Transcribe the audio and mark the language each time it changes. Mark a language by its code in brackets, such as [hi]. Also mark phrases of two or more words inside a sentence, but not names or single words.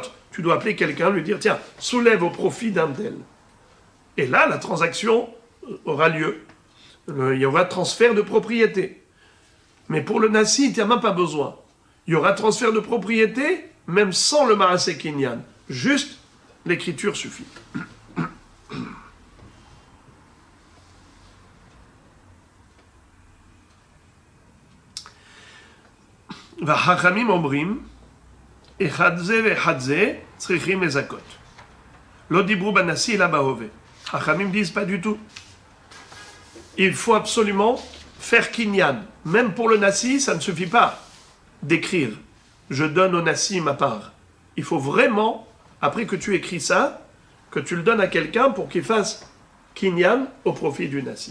[fr] Tu dois appeler quelqu'un, lui dire, tiens, soulève au profit d'un tel. Et là, la transaction aura lieu. Il y aura transfert de propriété. Mais pour le Nassi, il n'y a même pas besoin. Il y aura transfert de propriété, même sans le [he] מעשה קניין. [fr] Juste, l'écriture suffit. [he] והחכמים אומרים, אחד זה ואחד זה צריכים לזכות. לא דיברו בנשיא אלא בהווה. [fr] חכמים disent pas du tout. Il faut absolument faire kinyan. Même pour le Nassi, ça ne suffit pas d'écrire. Je donne au Nassi ma part. Il faut vraiment, après que tu écris ça, que tu le donnes à quelqu'un pour qu'il fasse kinyan au profit du Nassi.